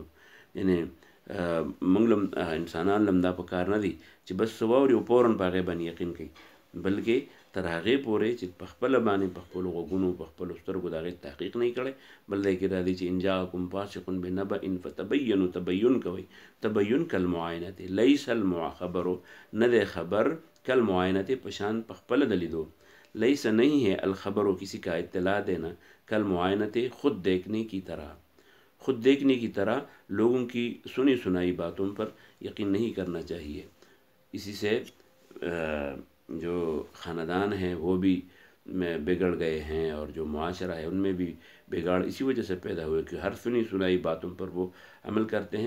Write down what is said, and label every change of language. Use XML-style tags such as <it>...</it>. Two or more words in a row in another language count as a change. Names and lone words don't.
<ps>یعنې موږ لم انسانان لم دا په کار نه دي چې بس څه واوري او فورن په هغې باندې یقین کوي، بلکې تر هغې پورې چې په خپله باندې په خپلو غوږونو په خپلو سترګو د هغې تحقیق نه یې کړی. بل دی کې راځي چې</ps> <ar>ان جاءکم فاسق بنبأ فتبینوا</ar> <ps>تبین کوئ.</ps> <ar>تبین کالمعاینة لیس الخبر</ar> <ps>نه دی خبر کالمعاینة په شان په خپله د لیدو.</ps> <ur>لیس نہیں ہے الخبر کسی کا اطلاع دینا کالمعاینة خود دیکھنے کی طرح. خود دیکھنے کی طرح لوگوں کی سنی سنائی باتوں پر یقین نہیں کرنا چاہیے. اسی سے جو خاندان ہیں وہ بھی بگڑ گئے ہیں اور جو معاشرہ ہے ان میں بھی بگاڑ اسی وجہ سے پیدا ہوئے کہ ہر سنی سنائی باتوں پر وہ عمل کرتے ہیں.</ur>